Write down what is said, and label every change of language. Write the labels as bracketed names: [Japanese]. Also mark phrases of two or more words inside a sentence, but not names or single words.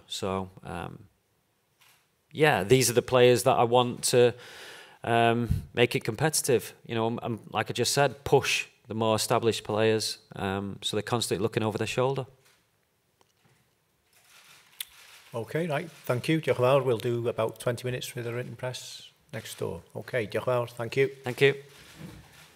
[English] So, yeah, these are the players that I want to make it competitive. You know, like I just said, push the more established players, so they're constantly looking over their shoulder. Okay, right. Thank you. [Welsh] Diolch yn fawr. [English] We'll do about 20 minutes with the written press next door. [Welsh] Okay, diolch yn fawr. [English] Thank you. Thank you.